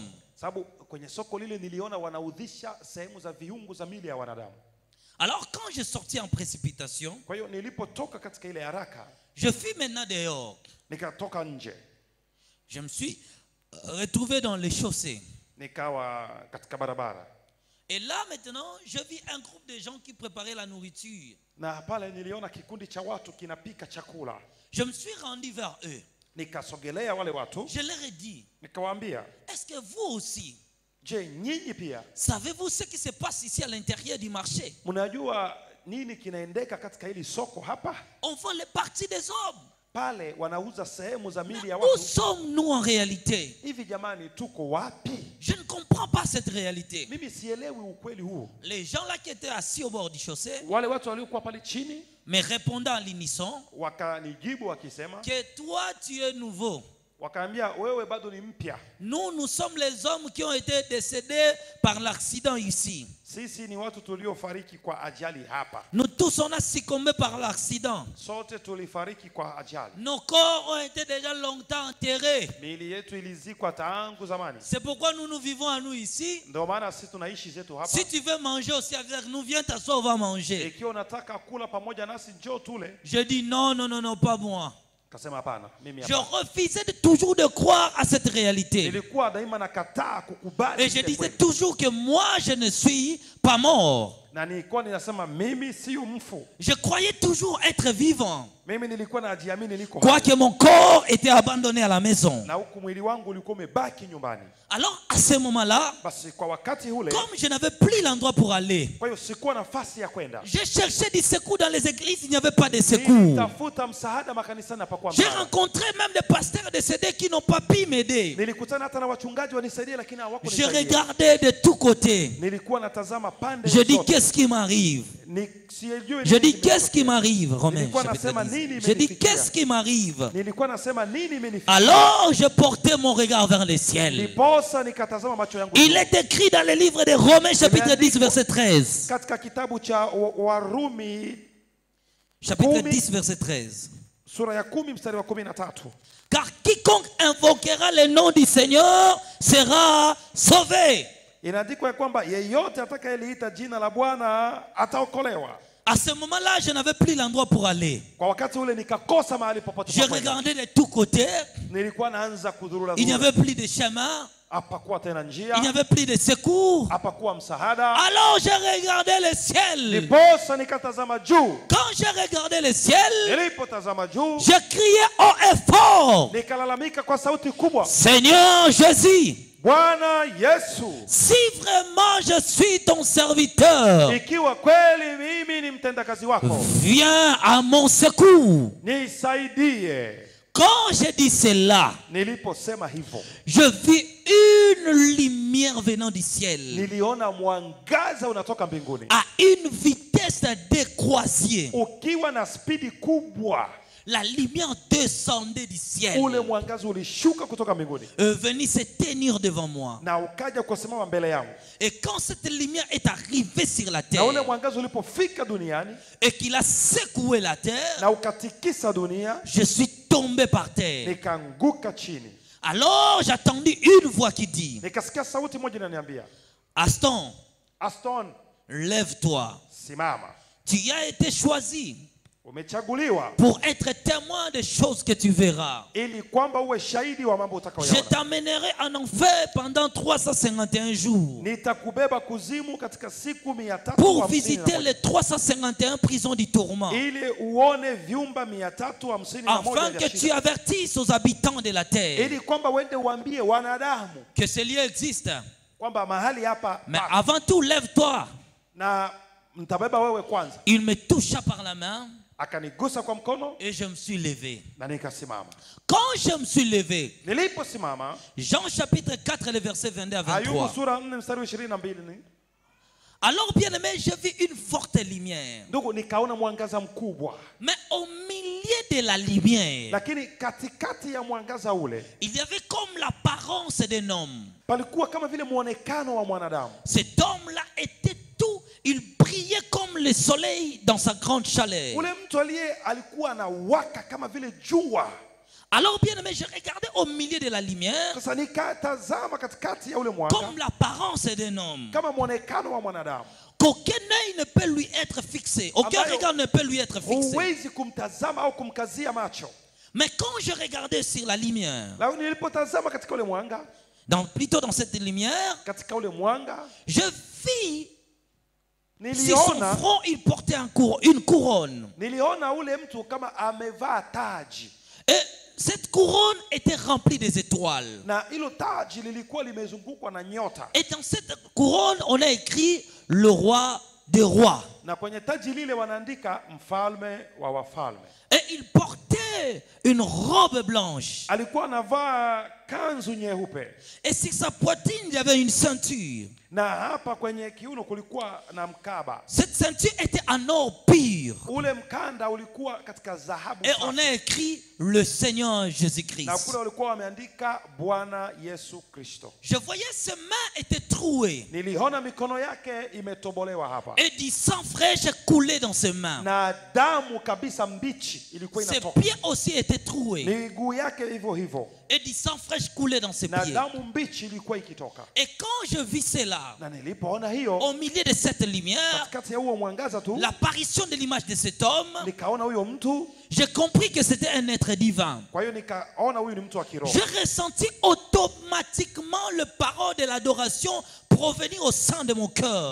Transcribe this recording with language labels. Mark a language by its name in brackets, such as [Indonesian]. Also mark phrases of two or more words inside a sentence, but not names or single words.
[Swahili] Sababu kwenye soko lile niliona wanaudhisha sehemu za viungo za mili ya wanadamu. [French] Alors quand j'ai sorti en précipitation, [Swahili] Kwa hiyo nilipotoka katika ile haraka, [French] je fus maintenant dehors. [Swahili] nikatoka nje. [French] Je me suis retrouvé dans les chaussées. [Swahili] Nikawa katika barabara. [French] Et là maintenant, je vis un groupe de gens qui préparaient la nourriture. [Swahili] Na pale niliona kikundi cha watu kinapika chakula. [French] Je me suis rendu vers eux. [Swahili] Nikasogelea wale watu. [French] Je leur ai dit, [Swahili] Nikawaambia, [French] est-ce que vous aussi, je, [Swahili] nyinyi pia [French] savez-vous ce qui se passe ici à l'intérieur du marché? [Swahili] mnajua nini kinaendeka katika hili soko hapa? [French] On vend les parties des hommes. [Swahili] Pale wanauza sehemu za mili ya [French] Où [Swahili] watu. [French] sommes-nous en réalité? [Swahili] Hivi jamani, tuko wapi? [French] Je ne comprends pas cette réalité. [Swahili] Mimi sielewi ukweli huu. [French] Les gens là qui étaient assis au bord du chaussée [Swahili] Wale watu waliokuwa pale chini [French] me répondant à l'unisson [Swahili] wakanijibu wakisema, [French] que toi tu es nouveau. [Swahili] Wakaambia wewe bado ni mpya. [French] Nous sommes les hommes qui ont été décédés par l'accident ici. [Swahili] Sisi ni watu tuliofariki kwa ajali hapa. [French] Nous tous on a succombé par l'accident. [Swahili] Sote tulifariki kwa ajali. [French] Nos corps ont été déjà longtemps enterrés. [Swahili] Miili yetu ilizikwa tangu zamani. [French] C'est pourquoi nous vivons à nous ici. [Swahili] Ndio maana sisi tunaishi zetu hapa. [French] Si tu veux manger aussi avec nous, viens t'asseoir, on va manger. [Swahili] Ikiwa unataka kula pamoja nasi njoo tule. [French] Je dis non, non, non, non, pas moi. [Swahili] Kasema hapana, mimi [French] Je [Swahili] hapana. [French] refusais toujours de croire à cette réalité. [Swahili] Nilikuwa daima nakataa kukubali. [French] Et je disais toujours que moi je ne suis pas mort. [Swahili] Na nilikuwa ninasema mimi sio mfu. [French] Je croyais toujours être vivant. [Swahili] Mimi nilikuwa najiamini niko. [French] Quoique mon corps était abandonné à la maison. [Swahili] Na huku mwili wangu ulikuwa umebaki nyumbani. [French] Alors à ce moment-là, [Swahili] Basi kwa wakati ule, [French] comme je n'avais plus l'endroit pour aller, [Swahili] kwa hiyo sikuwa nafasi ya kwenda. [French] je cherchais du secours dans les églises, il n'y avait pas de secours. [Swahili] Nilitafuta msaada makanisani hapakuwa [French] J'ai [Swahili] msaada. [French] rencontré même des pasteurs décédés qui n'ont pas pu m'aider. [Swahili] Nilikutana hata na wachungaji wanisaidie lakini [French] Je [Swahili] hawakunisaidia. [French] regardais de tous côtés. [Swahili] Nilikuwa natazama pande [French] Je dis [Swahili] zote. [French] qu'est-ce qui m'arrive? [Swahili] Sijui [French] Je [Swahili] nini [French] dis qu'est-ce qui [Swahili] kimetokea. [French] m'arrive, Romain [Swahili] Nilikuwa [French] chapitre [Swahili] nasema 10. nini [French] Je dis [Swahili] imenifikia. [French] qu'est-ce qui m'arrive? [Swahili] Nilikuwa nasema nini imenifikia. [French] Alors je portais mon regard vers le ciel. [Swahili] Niposa nikatazama macho yangu. [French] Il est écrit dans le livre de Romains chapitre 10 verset 13. [Swahili] Katika kitabu cha Warumi [French] Chapitre 10, 10 verset 13. [Swahili] sura ya 10 mstari wa 13. [French] Car quiconque invoquera le nom du Seigneur sera sauvé. [Swahili] Inaandikwa kwamba yeyote atakayeliita jina la Bwana ataokolewa. [French] À ce moment-là, je n'avais plus l'endroit pour aller. [Swahili] Kwa wakati ule nikakosa mahali popote [French] Je [Swahili] pa kwenda. [French] regardais de tous côtés. [Swahili] Nilikuwa naanza kudhurura. [French] Il n'y avait plus de chemin. [Swahili] Hapakuwa tena njia. [French] Il n'y avait plus de secours. [Swahili] Hapakuwa msaada. [French] Alors je regardais le ciel. [Swahili] Niposa nikatazama juu. [French] Quand je regardais le ciel, [Swahili] Nilipotazama juu, [French] je criais haut et fort. [Swahili] nikalalamika kwa sauti kubwa. [French] Seigneur Jésus, [Swahili] Bwana Yesu, [French] si vraiment je suis ton serviteur, [Swahili] ikiwa kweli mimi ni mtendakazi wako, [French] viens à mon secours. [Swahili] nisaidie. [French] Quand je dis cela, [Swahili] Niliposema hivyo, [French] je vis une lumière venant du ciel [Swahili] niliona mwangaza unatoka mbinguni [French] à une vitesse décroisière. [Swahili] ukiwa na spidi kubwa. [French] La lumière descendait du ciel, [Swahili] Ule mwangaza ulishuka kutoka mbinguni [French] venait se tenir devant moi. [Swahili] na ukaja kusimama mbele yangu. [French] Et quand cette lumière est arrivée sur la [Swahili] Na [French] terre [Swahili] ule mwangaza ulipofika duniani [French] et qu'il a secoué la terre, [Swahili] na ukatikisa dunia, [French] je suis tombé par terre. [Swahili] nikaanguka chini. [French] Alors j'attendis une voix qui dit, [Swahili] Nikasikia sauti moja inaniambia, Aston, Aston, [French] lève-toi. [Swahili] simama. [French] Tu as été choisi [Swahili] Umechaguliwa [French] pour être témoin des choses que tu verras. [Swahili] ili kwamba uwe shahidi wa mambo [French] Je [Swahili] utakayoyaona. [French] t'amènerai en enfer pendant 351 jours [Swahili] Nitakubeba kuzimu katika siku [French] pour 351 visiter les 351 prisons du tourment, [Swahili] ili uone vyumba 351 [French] afin [Swahili] vya [French] que tu [Swahili] shida. [French] avertisses aux habitants de la terre [Swahili] Ili kwamba uende uambie wanadamu [French] que ce lieu existe. [Swahili] kwamba mahali hapa [French] Mais [Swahili] pa- [French] avant tout, lève-toi. [Swahili] na mtabeba wewe kwanza. [French] Il me toucha par la main [Swahili] Akanigusa kwa mkono [French] et je me suis levé. [Swahili] na nikasimama. [French] Quand je me suis levé, [Swahili] Niliposimama, [French] Jean chapitre 4, le verset 22 à [Swahili] Ayubu 23. sura 4 mstari wa 22 ni [French] Alors, bien aimé, je vis une forte lumière. [Swahili] ndugu, nikaona mwangaza mkubwa, [French] Mais au milieu de la lumière, [Swahili] lakini katikati ya mwangaza ule [French] il y avait comme l'apparence d'un homme. [Swahili] palikuwa kama vile muonekano wa mwanadamu. [French] Cet homme-là était tout, il brillait comme le soleil dans sa grande chaleur. [Swahili] Ule mtu alikuwa anawaka kama vile jua. [French] Alors, bien aimé, je regardais au milieu de la lumière [Swahili] Sasa nikatazama katikati ya ule mwanga [French] comme l'apparence d'un homme. [Swahili] kama muonekano wa mwanadamu. [French] Qu'aucun œil ne peut lui être fixé. Aucun [Swahili] Ambayo [French] regard ne peut lui être fixé. [Swahili] huwezi kumtazama au kumkazia macho. [French] Mais quand je regardais sur la lumière, [Swahili] Na nilipotazama katika ule mwanga, [French] plutôt dans cette lumière, [Swahili] katika ule mwanga [French] je vis sur son [Swahili] niliona [French] front, il portait une couronne. [Swahili] niliona ule mtu kama amevaa taji, [French] Et cette couronne était remplie des étoiles. [Swahili] na hilo taji lilikuwa limezungukwa na nyota, [French] Et dans cette couronne, on a écrit le roi des rois. [Swahili] na kwenye taji lile wanaandika mfalme wa wafalme. [French] Et il portait une robe blanche. [Swahili] Alikuwa anavaa kanzu nyeupe, [French] Et sur sa poitrine, il y avait une ceinture. [Swahili] na hapa kwenye kiuno kulikuwa na mkaba. [French] Cette ceinture était en or pur. ceinture. [Swahili] ule mkanda ulikuwa katika dhahabu [French] Et on a écrit le Seigneur Jésus-Christ. [Swahili] na kule walikuwa wameandika Bwana Yesu Kristo. [French] Je voyais ses mains étaient trouées. [Swahili] Niliona mikono yake imetobolewa hapa. [French] Et du sang fraîche coulait dans ses mains. [Swahili] Na damu kabisa mbichi ilikuwa [French] Ses [Swahili] inatoka. [French] pieds aussi étaient troués. [Swahili] Miguu yake hivyo hivyo. [French] Et du sang fraîche coulait dans ses [Swahili] Na [French] pieds. [Swahili] damu mbichi ilikuwa ikitoka. [French] Et quand je vis cela, [Swahili] Na nilipoona hiyo [French] au milieu de cette lumière, [Swahili] katikati ya huo mwangaza tu, [French] l'apparition de l'image de cet homme, [Swahili] nikaona huyo mtu. [French] j'ai compris que c'était un être divin. [Swahili] Kwa hiyo nikaona huyu ni mtu wa kiroho. [French] J'ai ressenti automatiquement le parole de l'adoration provenir au sein de mon cœur.